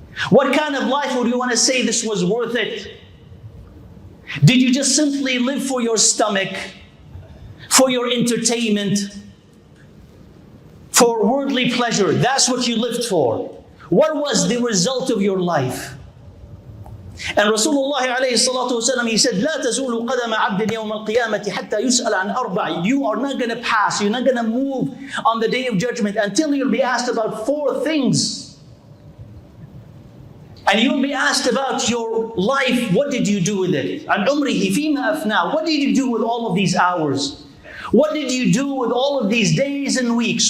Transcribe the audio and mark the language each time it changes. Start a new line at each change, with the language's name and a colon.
English: What kind of life would you want to say this was worth it? Did you just simply live for your stomach, for your entertainment, for worldly pleasure? That's what you lived for. What was the result of your life? And Rasulullah alayhi salatu wasalam, he said,
Arabic: لا تزول قدم عبد يوم القيامة حتى يسأل عن أربع.
English: You are not going to pass, you're not going to move on the day of judgment until you'll be asked about 4 things. And you'll be asked about your life. What did you do with it?
Arabic: عن عمره فيما أفناه.
English: What did you do with all of these hours? What did you do with all of these days and weeks?